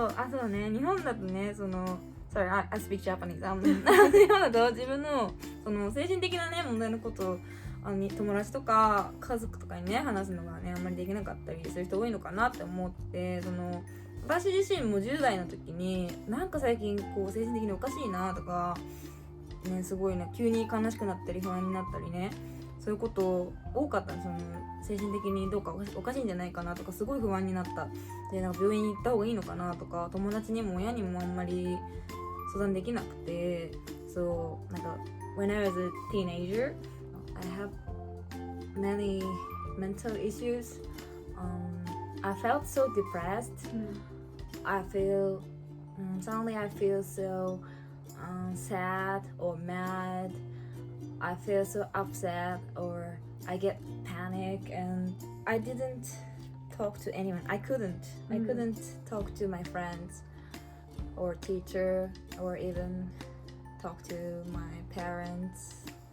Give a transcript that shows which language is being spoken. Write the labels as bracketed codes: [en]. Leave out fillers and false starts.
[ja] そうね、日本だとね、 [en] Sorry, I speak Japanese. [ja] 日本だと自分のその精神的なね問題のことを友達とか家族とかにね話すのがねあんまりできなかったりする人多いのかなって思って、私自身も10代の時になんか最近こう精神的におかしいなとかね、すごいね急に悲しくなったり不安になったりね、そういうこと多かったんですよ。精神的にどうかおかしいんじゃないかなとかすごい不安になった。でなんか病院に行った方がいいのかなとか友達にも親にもあんまり相談できなくて、そうなんか [en] when I was a teenager I have many mental issues. I felt so depressed. I feel suddenly I feel so sad or mad. I feel so upset or I get panic and I didn't talk to anyone. I couldn't talk to my friends or teacher or even talk to my parents.